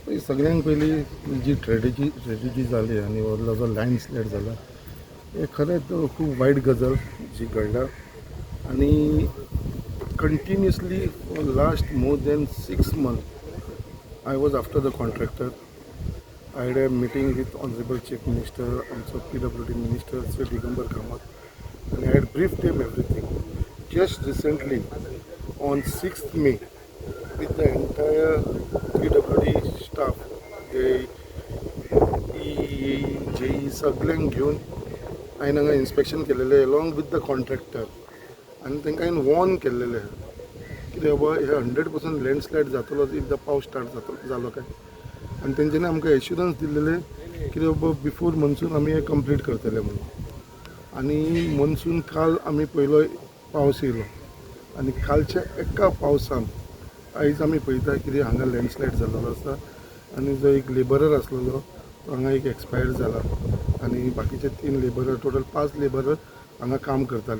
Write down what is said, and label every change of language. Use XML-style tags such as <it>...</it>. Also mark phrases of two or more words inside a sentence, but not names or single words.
<kok>सगळ्यांत पयली जी ट्रेजेडी जाली आनी व्हडलो जो लँडस्लायड जाला हे खरेंच खूब वायट गजाल जी घडला आनी</kok> <en>continuously last more than 6 months I was after the contractor. I had a meeting with Honorable Chief Minister, also PWD Minister Sri Digambar Kamath, and I had briefed him everything. Just recently, on 6th May, with the entire PWD staff, they JE</en> <kok>सगळ्यांक घेऊन हांवें हांगा इन्स्पेक्शन केलेलें</kok> <en>along with the contractor,</en> <kok>आनी तांकां हांवें वॉर्न केल्लेलें कितें बाबा हे 100% लँडस्लायड जातलो एकदां पावस स्टार्ट जालो काय. आनी तेंच्यांनी आमकां एश्युरन्स दिल्लेले कितें बाबा</kok> <en>before monsoon</en> <kok>आमी हें कंप्लीट करतले म्हणून. आनी मनसून काल आमी पयलो पावस येयलो आनी कालच्या एका पावसान आयज आमी पळयता कितें हांगा लँडस्लायड जाल्लो आसा आनी जो एक लेबरर आसलेलो तो हांगा एक एक्सपायर्ड जाला आनी बाकीचे 3 लेबरर टोटल 5 लेबरर हांगा काम करताले.</kok>